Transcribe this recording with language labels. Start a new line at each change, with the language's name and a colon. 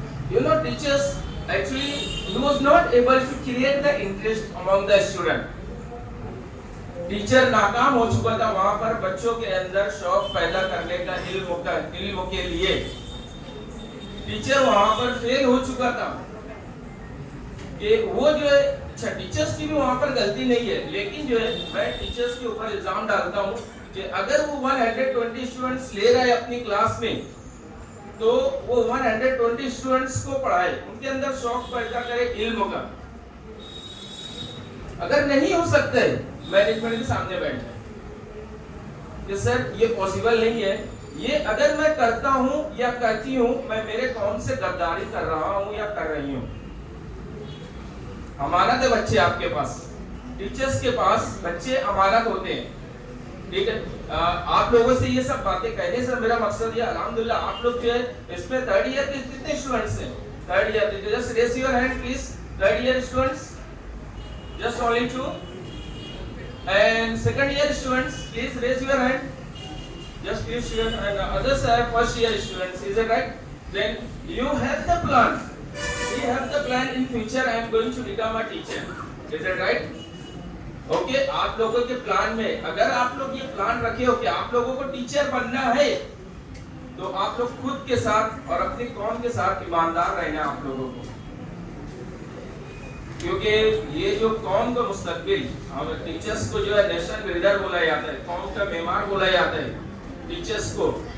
English: You know, teachers actually he was not able to create the interest among the student.
Hindi: Teacher नाकाम हो चुका था वहां पर बच्चों के अंदर शौक पैदा करने का इल्म के लिए। टीचर वहां पर फेल हो चुका था कि वो जो है, अच्छा टीचर्स की भी वहां पर गलती नहीं है, लेकिन जो है मैं टीचर्स के ऊपर इल्जाम डालता हूँ कि अगर वो 120 स्टूडेंट्स ले रहे हैं अपनी क्लास में तो वो 120 स्टूडेंट्स को पढ़ाए, उनके अंदर शौक पैदा करे इल्म का। अगर नहीं हो सकता है मैनेजमेंट के सामने बैठ जाए कि सर ये पॉसिबल नहीं है, ये अगर मैं करता हूँ या करती हूँ मैं मेरे कौम से गद्दारी कर रहा हूँ या कर रही हूँ। अमानत है बच्चे आपके पास, टीचर्स के पास बच्चे अमानत होते हैं। ठीक है, आप लोगों से ये सब बातें कहने से मेरा मकसद ये अल्हम्दुलिल्लाह आप लोग जो है इसमें थर्ड ईयर के कितने स्टूडेंट्स हैं?
English: Third year, just raise your hand please. Third year students just only 2, and second year students please raise your hand, just few students and others are first year students, is it right? Then you have the plan. We have the plan in future I am going to become a teacher, is it right?
Hindi: Okay, आप लोगों के plan में अगर आप लोग ये plan रखे हो कि आप लोगों को टीचर बनना है, तो आप लोग खुद के साथ और अपनी कौम के साथ ईमानदार रहना आप लोगों को, क्योंकि ये जो कौम का मुस्तकबिल, हम टीचर्स को जो है नेशनल बिल्डर बोला जाता है, कौम का मेमार बोला जाता है टीचर्स को।